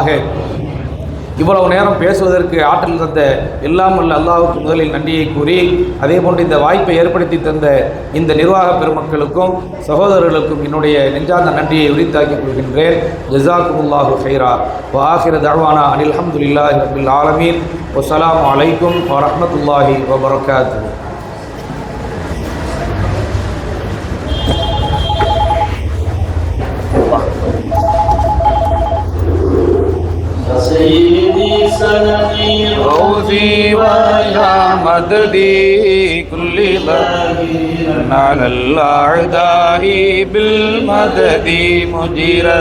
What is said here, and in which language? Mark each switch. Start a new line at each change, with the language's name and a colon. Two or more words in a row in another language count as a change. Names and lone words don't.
Tamil: இவ்வளவு நேரம் பேசுவதற்கு ஆற்றல் தந்த எல்லாம் வல்ல அல்லாஹ்வுக்கு முதலில் நன்றியை கூறி, அதே போன்று இந்த வாய்ப்பை ஏற்படுத்தி தந்த இந்த நிர்வாக பெருமக்களுக்கும் சகோதரர்களுக்கும் என்னுடைய நெஞ்சார்ந்த நன்றியை உரித்தாக்கிக் கொள்கின்றேன்.
Arabic: جزاكم الله خيرا. و آخر دعوانا أن الحمد لله رب العالمين. والسلام عليكم ورحمة الله وبركاته. سيدي سندي غوثي ويا مددي كل ظهير على الأعداء بالمدد مجيرا